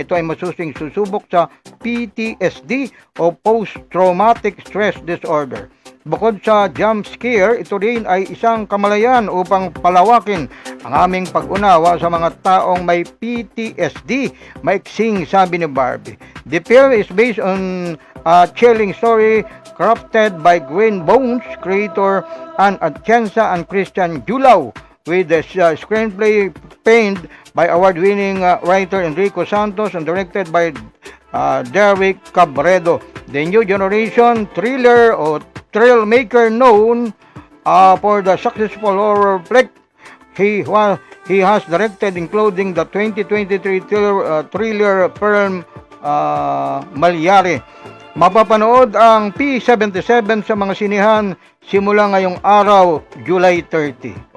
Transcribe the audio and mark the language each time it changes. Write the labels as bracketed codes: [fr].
[tl] Ito ay masusing susubok sa PTSD o Post-Traumatic Stress Disorder. Bukod sa jump scare, ito rin ay isang kamalayan upang palawakin ang aming pag-unawa sa mga taong may PTSD. Maiksing sabi ni Barbie. [en] The film is based on a chilling story crafted by Green Bones creator Ann Atienza and Christian Julao, with the screenplay penned by award-winning writer Enrico Santos and directed by Derek Cabredo. The new generation thriller o thrill maker known for the successful horror flick he has directed, including the 2023 thriller film Malyari. [tl] Mapapanood ang P77 sa mga sinihan simula ngayong araw, July 30.